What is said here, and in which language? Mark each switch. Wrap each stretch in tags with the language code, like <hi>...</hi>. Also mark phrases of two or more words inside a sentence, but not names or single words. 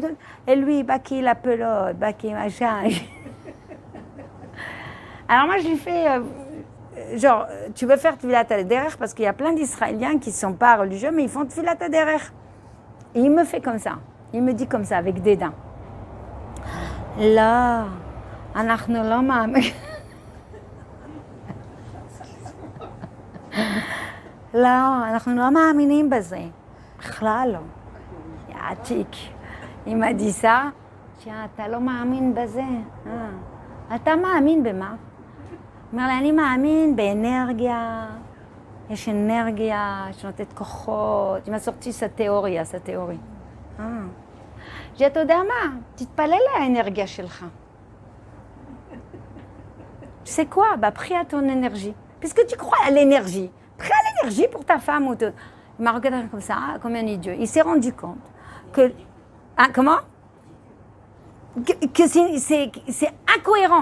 <fr>Et lui, Baki la pelote, Baki machin. Alors moi, je lui fais... genre, tu veux faire Tfilat derrière parce qu'il y a plein d'Israéliens qui ne sont pas religieux, mais ils font Tfilat derrière. Et il me fait comme ça. Il me dit comme ça, avec dédain. Là,</fr> <he>אנחנו לא מאמינים. לא, אנחנו לא מאמינים בזה. בכלל לא. יעתיק.</he> <fr>Il m'a dit ça. Tiens,</fr> <he>אתה לא מאמין בזה. אתה מאמין במה? אומר לי, אני מאמין באנרגיה. יש אנרגיה שנותנת כוחות.</he> <fr>Il m'a sorti sa théorie, sa théorie. j'ai dit,</fr> <he>אתה יודע מה? תתפלל לאנרגיה שלך.</he> <fr>Tu sais quoi? Bah, prie à ton énergie. Puisque tu crois à l'énergie. Prie à l'énergie pour ta femme. Ou il m'a regardé comme ça, comme un idiot. Il s'est rendu compte que... Hein, comment? Que c'est incohérent.</fr>